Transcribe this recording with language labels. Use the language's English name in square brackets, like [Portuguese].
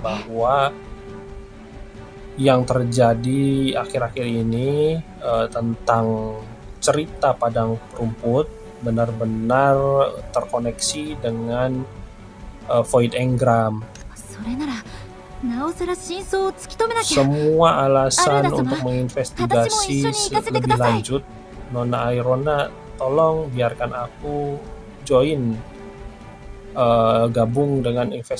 [Indonesian] bahwa yang terjadi akhir-akhir ini tentang cerita padang rumput benar-benar terkoneksi dengan Void Engram. [Japanese] それならなおさら真相を突き止めなきゃ [Indonesian] Semua alasan Aruna-sama, untuk menginvestigasi lebih lanjut. Nona Irona, tolong biarkan aku join gabung dengan